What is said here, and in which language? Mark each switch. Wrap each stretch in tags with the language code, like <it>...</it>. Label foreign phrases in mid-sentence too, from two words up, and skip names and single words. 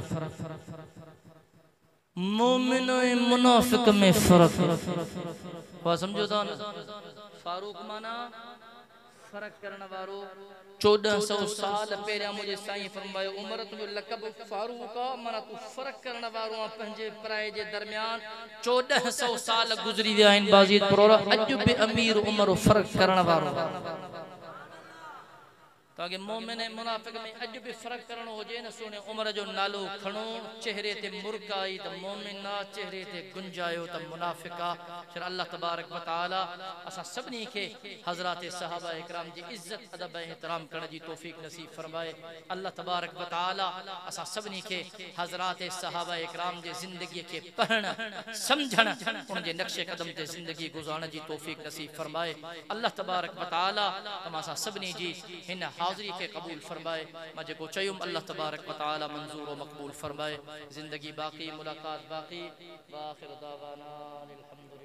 <sd>मोमिन ऐं मुनाफिक में फर्क वा समझो था न फारूक माना फर्क करण वारो 1400 साल पहिरियां मुझे साईं फरमायो उमर तुझो लक़ब फारूक आ माना तू फर्क करण वारो आ पंहिंजे पराए जे दरमियान 1400 साल गुज़री विया आहिनि बाज़ीद परोरा अॼु बि अमीर उमर फर्क करण वारो ताकि मोमिन ऐं मुनाफिक में अॼु बि फ़र्क़ु करणो हुजे न सोने उमर जो नालो खणो चेहरे ते मुर्क आई त मोमिन आ चेहरे ते गुंजायो त मुनाफिक आ फिर</sd> <ar>الله تبارك و تعالى</ar> <sd>असां सभिनी खे हज़रात सहाबा इकराम जी इज्जत अदब ऐं एहतराम करण जी तौफ़ीक़ नसीब फरमाए</sd> <ar>الله تبارك و تعالى</ar> <sd>असां सभिनी खे हज़रात सहाबा इकराम जी ज़िंदगी के पढ़ण समझण उन जे नक्शे कदम ते ज़िंदगी गुज़ारण जी तौफ़ीक़ नसीब फरमाए</sd> <ar>الله تبارك و تعالى</ar> <sd>तमाम असां सभिनी जी हिन हाज़री के कबूल फरमाए मां जेको चयुम</sd> <ar>الله تبارك و تعالى</ar> <sd>मंजूर व मक़बूल फरमाए ज़िंदगी बाक़ी मुलाकात बाक़ी</sd> <ar>و آخر دعوانا</ar>